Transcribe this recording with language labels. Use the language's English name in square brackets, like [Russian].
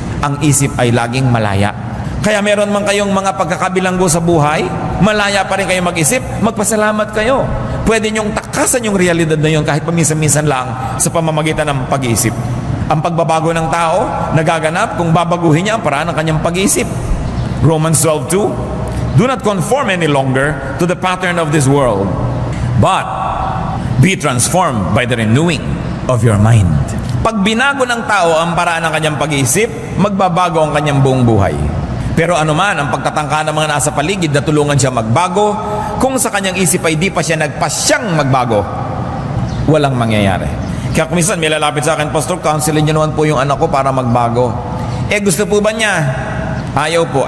[Filipino] Ang isip ay laging malaya. Kaya meron man kayong mga pagkakabilanggo sa buhay, malaya pa rin kayo mag-isip, magpasalamat kayo. Pwede nyong takasan yung realidad na yun kahit paminsan-minsan lang sa pamamagitan ng pag-iisip. Ang pagbabago ng tao, nagaganap kung babaguhin niya ang paraan ng kanyang pag-iisip. [English] Romans 12:2, do not conform any longer to the pattern of this world, but be transformed by the renewing of your mind. [Filipino] Pag binago ng tao ang paraan ng kanyang pag-iisip, magbabago ang kanyang buong buhay. Pero anuman ang pagtatangka ng mga nasa paligid na tulungan siya magbago, kung sa kanyang isip ay di pa siya nagpasyang magbago, walang mangyayari. Kaya kung minsan may lalapit sa akin, Pastor, counselin niyo naman po yung anak ko para magbago. Gusto po ba niya? Ayaw po.